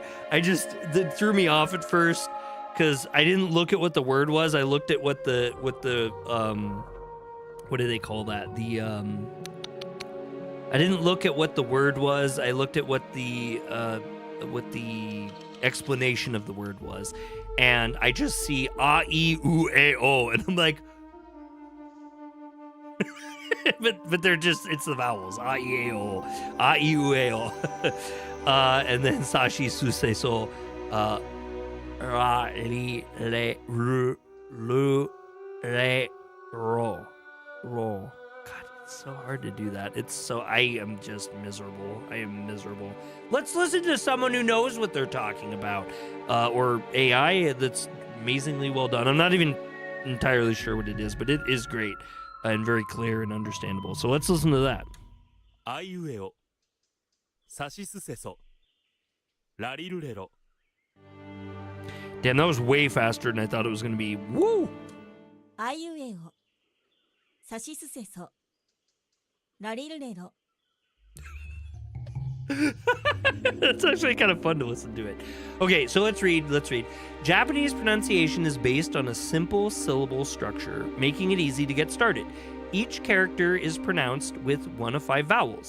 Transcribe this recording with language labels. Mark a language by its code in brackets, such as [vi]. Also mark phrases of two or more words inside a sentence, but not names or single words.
[en] That threw me off at first because I didn't look at what the word was. I looked at what the what do they call that? I didn't look at what the word was. I looked at what the explanation of the word was, and I just see a, [ja] e, u, e, o, [en] and I'm like. but they're just, it's the vowels. [ja] A, I, O. A, I, U, E, O. And then Sashi, Susei, So. Ra, Li, Le, Ru, Lu, Re, Ro. Ro. [en] God, it's so hard to do that. I am just miserable. I am miserable. Let's listen to someone who knows what they're talking about. Or AI that's amazingly well done. I'm not even entirely sure what it is, but it is great. And very clear and understandable. So let's listen to that. [ja] Aiueo. Sashisu-seso. Rarirurero. [en] Damn, that was way faster than I thought it was going to be. Woo! [ja] あいうえおさしすせそラリルレロ [en] It's actually kind of fun to listen to it. Okay, so let's read. Japanese pronunciation is based on a simple syllable structure, making it easy to get started. Each character is pronounced with one of 5 vowels.